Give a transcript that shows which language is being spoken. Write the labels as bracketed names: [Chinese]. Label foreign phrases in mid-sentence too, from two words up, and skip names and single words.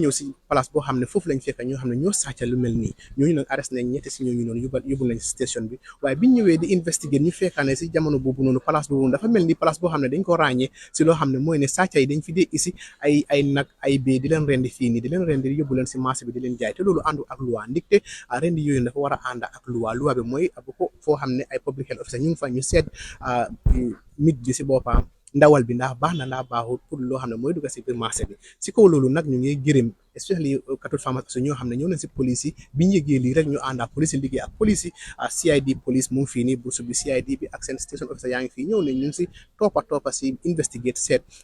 [Wolof] ñëw si place boo xam ne foofu lañ fekk ñoo xam ne ñoo sàcc lu mel nii ñooñu nag arrest nañ ñetti si ñooñu noonu yóbbu nañ si station bi waaye biñ ñëwee di investiguer ñu fekkaane si jamono boobu noonu place boobu dafa mel ni place boo xam ne dañ ko ràññee si loo xam ne mooy ne sàcc yi dañ fi dee isi ay nag ay béy di leen rendi fii nii di leen rendi yóbbu leen si marché bi di leen jaay te loolu àndu ak loi ndigte rendi yooyu dafa war a ànd ak loi bi mooy ko foo xam ne ay [English] public health officer [Wolof] ñu ngi fa ñu seet nit bi si boppam ndawal bi ndax baax na ndax baaxul pour loo xam ne mooy dugg si biir marché bi si kaw loolu nag ñu ngi gërëm especially [English] Cattle Farmers [Wolof] ñoo xam ne ñëw nañ si police yi bi ñu yëgee lii rek ñu ànd ak police yi liggéey ak police yi CID police mu ngi fii nii Bruce bi CID bi ak seen [English] station officer [Wolof] yaa ngi fii ñëw nañ ñu ngi si toppa si investigate seet